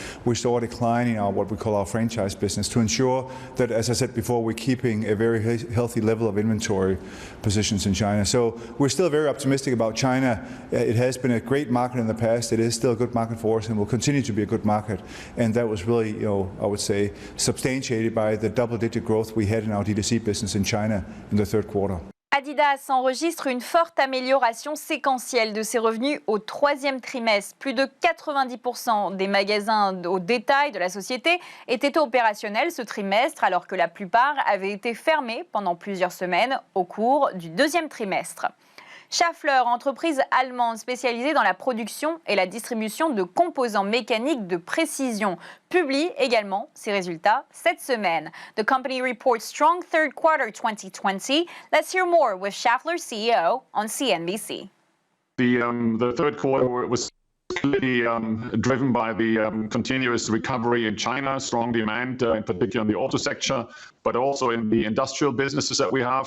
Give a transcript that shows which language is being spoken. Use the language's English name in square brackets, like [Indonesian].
[English] We saw a decline in our what we call our franchise business to ensure that, as I said before, we're keeping a very healthy level of inventory positions in China. So we're still very optimistic about China. It has been a great market in the past. It is still a good market for us and will continue to be a good market. And that was really, I would say, substantiated by the double-digit growth we had in our D2C business in China in the third quarter. [French] Adidas enregistre une forte amélioration séquentielle de ses revenus au troisième trimestre. Plus de 90% des magasins au détail de la société étaient opérationnels ce trimestre, alors que la plupart avaient été fermés pendant plusieurs semaines au cours du deuxième trimestre. Schaffler, entreprise allemande spécialisée dans la production et la distribution de composants mécaniques de précision, publie également ses résultats cette semaine. [English] The company reports strong third quarter 2020. Let's hear more with Schaffler's CEO on CNBC. The third quarter was clearly driven by the continuous recovery in China, strong demand, in particular in the auto sector, but also in the industrial businesses that we have.